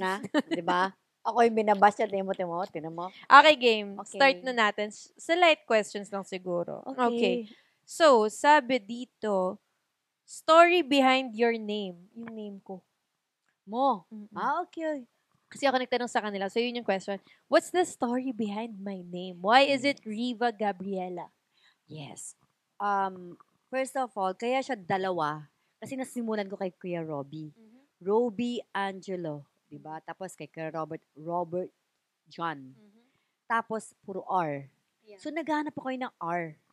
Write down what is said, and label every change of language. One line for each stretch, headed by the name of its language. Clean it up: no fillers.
Filipino: na? Di ba? Ako yung binabash niya. Tinan mo.
English: Okay, game. Okay.
Filipino: Start na natin. Sa light questions lang siguro.
English: Okay.
Filipino: So, sabi dito,
English: story behind your name.
Filipino: Yung name ko. Mo. Mm-mm.
English: Okay.
Filipino: Kasi ako nagtanong sa kanila. So, yun yung question.
English: What's the story behind my name? Why is it Riva Gabriela? Yes.
Filipino: First of all, kaya siya dalawa. Kasi nasimulan ko kay Kuya Robbie. Robbie Angelo. Diba? Tapos kay Kuya Robert John. Tapos, puro R.
English: Yeah.
Filipino: So, naghanap ako ng R.